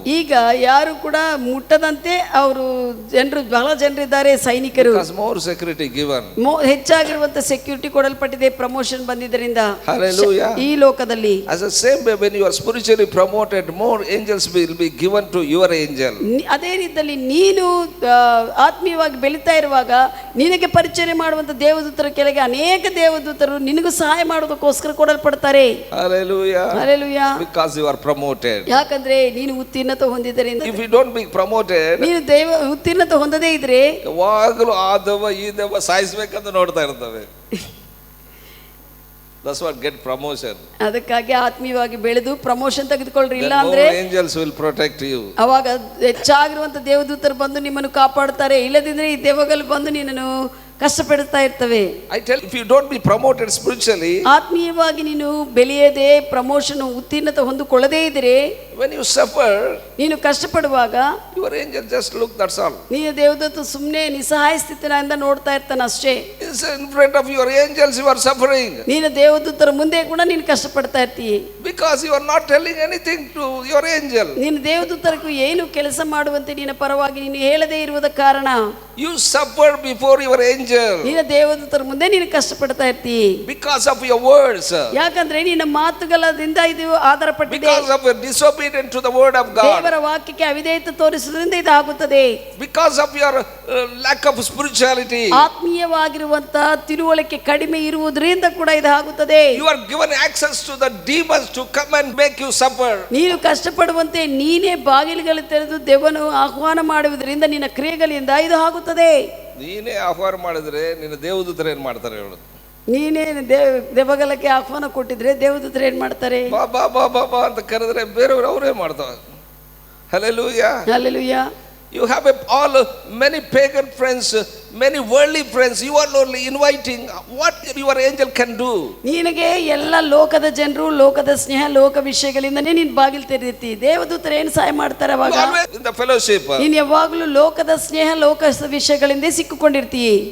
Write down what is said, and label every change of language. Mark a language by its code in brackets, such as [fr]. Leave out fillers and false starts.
[kn] ಈಗ ಯಾರು ಕೂಡ ಮುಟ್ಟದಂತೆ ಅವರು ಬಹಳ ಜನರಿದ್ದಾರೆ ಸೈನಿಕರು. [en] Because more security given. [kn] ಹೆಚ್ಚಾಗಿರುವಂತ security ಕೊಡಲ್ಪಟ್ಟಿದೆ promotion ಬಂದಿದ್ದರಿಂದ. [en] Hallelujah. [kn] ಈ ಲೋಕದಲ್ಲಿ [en] as the same way when you are spiritually promoted, more angels will be given to your angel. [kn] ಅದೇ ರೀತಿಯಲ್ಲಿ ನೀನು ಆತ್ಮೀಯವಾಗಿ ಬೆಳೀತಾ ಇರುವಾಗ ನಿನಗೆ ಪರಿಚಯ ಮಾಡುವಂತ ದೇವದೂತರ ಕೆಳಗೆ ಅನೇಕ ದೇವದೂತರು ನಿನಗೂ ಸಹಾಯ ಮಾಡೋದಕ್ಕೋಸ್ಕರ ಕೊಡಲ್ಪಡ್ತಾರೆ. [en] Hallelujah. Hallelujah. Because you are promoted. [kn] ಯಾಕಂದ್ರೆ ನೀನು ಉತ್ತೀರ್ಣತೆ ಹೊಂದಿದ್ದರಿಂದ. [en] If you don't be promoted, [kn] ನೀನು ಉತ್ತೀರ್ಣತೆ ಹೊಂದದೇ ಇದ್ರೆ ಯಾವಾಗಲೂ ಆದವ ಈದವ ಸಾಯಿಸಬೇಕಂತ ನೋಡ್ತಾ ಇರ್ತವೆ. [en] That's what get promotion. [kn] ಅದಕ್ಕಾಗಿ ಆತ್ಮೀಯವಾಗಿ ಬೆಳೆದು ಪ್ರಮೋಷನ್ ತೆಗೆದುಕೊಳ್ಳ್ರಿ, ಇಲ್ಲ ಅಂದ್ರೆ [en] angels will protect you. [kn] ಅವಾಗ ಹೆಚ್ಚಾಗಿರುವಂತ ದೇವದೂತರು ಬಂದು ನಿಮ್ಮನ್ನು ಕಾಪಾಡ್ತಾರೆ, ಇಲ್ಲದಿದ್ರೆ ಈ ದೆವ್ವಗಳು ಬಂದು ನಿನ್ನನ್ನು ಕಷ್ಟಪಡುತ್ತಾ ಇರ್ತವೆ. [en] I tell, if you don't be promoted spiritually, [kn] ಆತ್ಮೀಯವಾಗಿ ನೀನು ಬೆಳೆಯದೆ ಪ್ರಮೋಷನ್ ಉತ್ತೀರ್ಣತೆ ಹೊಂದಿಕೊಳ್ಳದೇ ಇದ್ರೆ, [en] when you suffer, [kn] ನೀನು ಕಷ್ಟಪಡುವಾಗ [en] your angel just look, that's all. [kn] ನೀನು ದೇವದೂತ ಸುಮ್ಮನೆ ನಿಸ್ಸಹಾಯ ಸ್ಥಿತಿಯಿಂದ ನೋಡ್ತಾ ಇರ್ತಾನೆ ಅಷ್ಟೇ. [en] In front of your angels you are suffering. [kn] ನೀನು ದೇವದೂತರ ಮುಂದೆ ಕೂಡ ನೀನು ಕಷ್ಟಪಡ್ತಾ ಇರ್ತೀಯ. [en] Because you are not telling anything to your angel. [kn] ನೀನು ದೇವದೂತರಿಗೂ ಏನು ಕೆಲಸ ಮಾಡುವಂತೆ ನಿನ್ನ ಪರವಾಗಿ ನೀನು ಹೇಳದೇ ಇರುವುದ ಕಾರಣ [en] you suffer before your angel. [kn] ನೀನು ದೇವದೂತರ ಮುಂದೆ ನೀನು ಕಷ್ಟಪಡ್ತಾ ಇರ್ತೀಯ. [en] Because of your words. [kn] ಯಾಕಂದ್ರೆ ನಿನ್ನ ಮಾತುಗಳಿಂದ ಇದು ಆಧಾರಪಟ್ಟಿದೆ. [en] Because of your disobedience to the word of God. [kn] ದೇವರ ವಾಕ್ಯಕ್ಕೆ ಅವಿಧೇಯತೆ ತೋರಿಸುವುದರಿಂದ ಇದು ಆಗುತ್ತದೆ. [en] Because of your lack of spirituality. [kn] ಆತ್ಮೀಯವಾಗಿರುವಂತ ತಿಳುವಳಿಕೆ ಕಡಿಮೆ ಇರುವುದರಿಂದ ಕೂಡ ಇದು ಆಗುತ್ತದೆ. [en] You are given access to the demons to come and make you suffer. [kn] ನೀನು ಕಷ್ಟಪಡುವಂತೆ ನೀನೇ ಬಾಗಿಲುಗಳು ತೆರೆದು ದೆವ್ವನು ಆಹ್ವಾನ ಮಾಡುವುದರಿಂದ ನಿನ್ನ ಕ್ರಿಯೆಗಳಿಂದ ಇದು ಆಗುತ್ತದೆ. ನೀನೇ ಆಹ್ವಾನ ಮಾಡಿದ್ರೆ ನಿನ್ನ ದೇವದೂತರು ಏನ್ ಮಾಡ್ತಾರೆ ಹೇಳು? ನೀನೇ ದೆವ್ವಗಳಿಗೆ ಆಹ್ವಾನ ಕೊಟ್ಟಿದ್ರೆ ದೇವದೂತರು ಏನ್ ಮಾಡ್ತಾರೆ? ಬಾ ಬಾ ಬಾ ಬಾ ಬಾ ಅಂತ ಕರೆದ್ರೆ ಬೇರೆಯವರು ಅವರೇ ಮಾಡ್ತಾರೆ. [en] Hallelujah. Hallelujah. You have many pagan friends, many worldly friends. You are only inviting. What your angel can do? [kn] ನಿನಗೆ ಎಲ್ಲ ಲೋಕದ ಜನರು, ಲೋಕದ ಸ್ನೇಹ, ಲೋಕ ವಿಷಯಗಳಿಂದನೇ ನೀನು ಬಾಗಿಲು ತೆರೆದಿರ್ತಿ. ದೇವದೂತರು ಏನು ಸಹಾಯ ಮಾಡ್ತಾರೆ ಅವಾಗ? [en] In the fellowship. [kn] ನೀನು ಯಾವಾಗಲೂ ಲೋಕದ ಸ್ನೇಹ, ಲೋಕ ವಿಷಯಗಳಿಂದ ಸಿಕ್ಕಿಕೊಂಡಿರ್ತೀಯ.